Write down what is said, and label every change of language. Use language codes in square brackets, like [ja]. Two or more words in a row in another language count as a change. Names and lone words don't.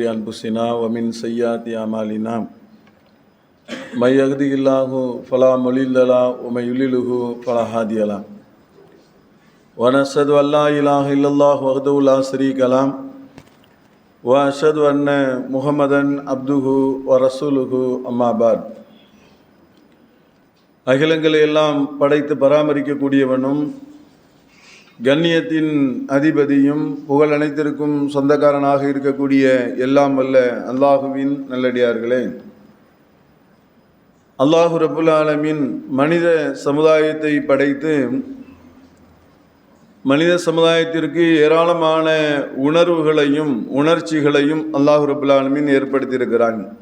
[ar] أنفسنا ومن سيئات أعمالنا من يهده الله فلا مضل له ومن يضلله فلا هادي له ونشهد أن لا إله إلا الله وحده لا شريك له وأشهد أن محمدا عبده ورسوله أما بعد. [ta] அகிலங்களை எல்லாம் படைத்து பராமரிக்கக்கூடியவனும் கண்ணியத்தின் அதிபதியும் புகழ் அனைத்திற்கும் சொந்தக்காரனாக இருக்கக்கூடிய எல்லாம் வல்ல அல்லாஹுவின் நல்லடியார்களே, [ar] الله رب العالمين [ta] மனித சமுதாயத்தை படைத்து மனித சமுதாயத்திற்கு ஏராளமான உணர்வுகளையும் உணர்ச்சிகளையும் [ar] الله رب العالمين [ta] ஏற்படுத்தியிருக்கிறான்.